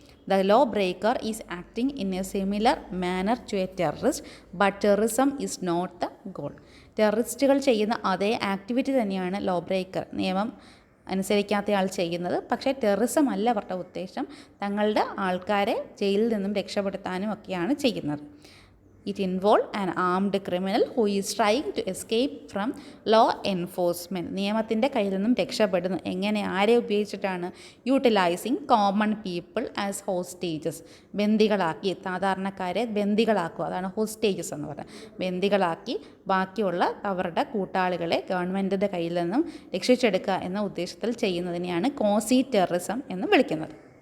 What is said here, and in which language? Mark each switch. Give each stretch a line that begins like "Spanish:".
English: The law breaker is acting in a similar manner to a terrorist, but terrorism is not the goal.
Malayalam: ടെററിസ്റ്റുകൾ ചെയ്യുന്ന അതേ activity തന്നെയാണ് law breaker, നിയമം അനുസരിക്കാത്തയാൾ ചെയ്യുന്നത്. പക്ഷേ terrorism അല്ല അവരുടെ ഉദ്ദേശം, തങ്ങളുടെ ആൾക്കാരെ ജയിലിൽ നിന്നും രക്ഷപ്പെടുത്താനും ഒക്കെയാണ് ചെയ്യുന്നത്.
English: It involved an armed criminal who is trying to escape from law enforcement.
Malayalam: നിയമത്തിൻ്റെ കയ്യിൽ നിന്നും രക്ഷപ്പെടുന്നു. എങ്ങനെ, ആരെ ഉപയോഗിച്ചിട്ടാണ്?
English: Utilising common people as hostages.
Malayalam: ബന്ദികളാക്കി, സാധാരണക്കാരെ ബന്ദികളാക്കുക, അതാണ് ഹോസ്റ്റേജസ് എന്ന് പറയുന്നത്. ബന്ദികളാക്കി ബാക്കിയുള്ള അവരുടെ കൂട്ടാളികളെ ഗവൺമെൻറ്റിൻ്റെ കയ്യിൽ നിന്നും രക്ഷിച്ചെടുക്കുക എന്ന ഉദ്ദേശത്തിൽ ചെയ്യുന്നതിനെയാണ് കോസി ടെററിസം എന്ന് വിളിക്കുന്നത്.